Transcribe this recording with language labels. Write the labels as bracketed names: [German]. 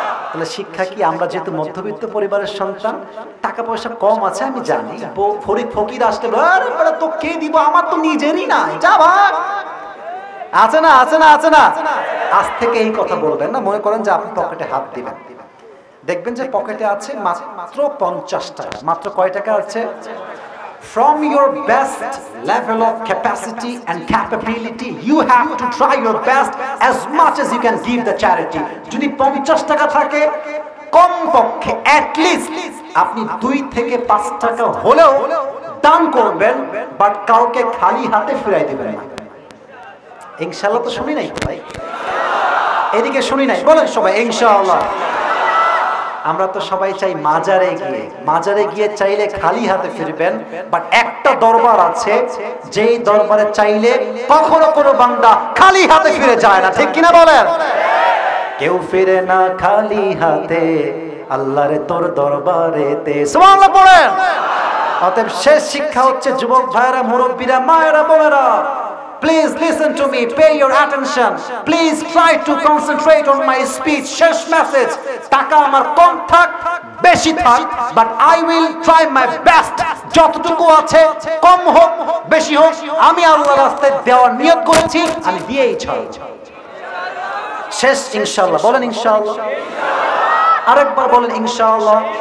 [Bangla] তাহলে শিক্ষা কি, আমরা যেহেতু মধ্যবিত্ত পরিবারের সন্তান, টাকা পয়সা কম আছে আমি জানি, ফরিদ ফকির আসলে আরে তো কে দিব, আমার তো নিজেরই না, যা ভাগ, আছে না আছে না আছে না। আজ থেকে এই কথা বলবেন না, মনে করেন যে আপনি পকেটে হাত দিবেন, দেখবেন যে পকেটে আছে মাত্র 50 টাকা। মাত্র কয় টাকা আছে? [English] from your best level of capacity and capability you have to try your best as much as you can give the charity. [Bangla] যদি 50 টাকা থাকে কমপক্ষে at least আপনি 2 থেকে 5 টাকা হলেও দান করবেন, বাট কাউকে খালি হাতে ফিরাই দিবেন না। ইনশাআল্লাহ তো শুনি নাই ভাই, এদিকে শুনি নাই, বলেন সবাই ইনশাআল্লাহ। আমরা তো সবাই চাই মাজারে গিয়ে চাইলে খালি হাতে ফিরবেন, বাট একটা দরবার আছে যেই দরবারে চাইলে কখনো কোনো বান্দা খালি হাতে ফিরে যায় না, ঠিক কিনা বলেন? কেউ ফিরে না খালি হাতে আল্লাহরে তোর দরবারেতে, সুবহানাল্লাহ পড়েন। অতএব শেষ শিক্ষা হচ্ছে যুবক ভাইরা, মুরব্বীরা, মায়েরা, বোনেরা, [English] please listen to me, pay your attention, please try to concentrate on my speech. [Bangla] শেষ মেসেজ, টাকা আমার কম থাক বেশি থাক, [English] but I will try my best, [Bangla] যতটুকু আছে কম হোক বেশি হোক আমি আল্লাহর রাস্তায় দেওয়ার নিয়ত করেছি, আমি দিয়েই ছাড়ব। শেষ ইনশাআল্লাহ, বলেন ইনশাআল্লাহ, আরেকবার বলেন ইনশাআল্লাহ।